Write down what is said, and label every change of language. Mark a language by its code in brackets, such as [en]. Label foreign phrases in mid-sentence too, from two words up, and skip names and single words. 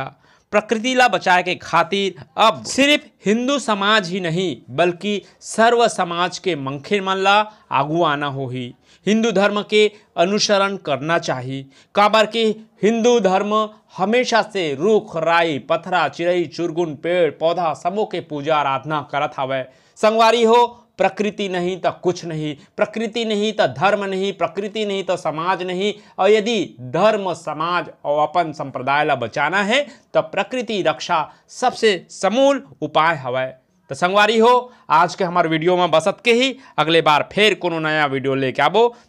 [hne] प्रकृति ला बचाए के खातिर अब सिर्फ हिंदू समाज ही नहीं बल्कि सर्व समाज के मनखे मन ला आगू आना होही। हिंदू धर्म के अनुसरण करना चाहिए। काबर के हिंदू धर्म हमेशा से रुख राई पथरा चिड़ई चुरगुन पेड़ पौधा सबों के पूजा आराधना करत हवय। संगवारी हो प्रकृति नहीं तो कुछ नहीं, प्रकृति नहीं तो धर्म नहीं, प्रकृति नहीं तो समाज नहीं। और यदि धर्म समाज और अपन संप्रदाय ला बचाना है तो प्रकृति रक्षा सबसे समूल उपाय हवय। तो संगवारी हो आज के हमारे वीडियो में बसत के ही अगले बार फिर कोनो नया वीडियो लेके आबो।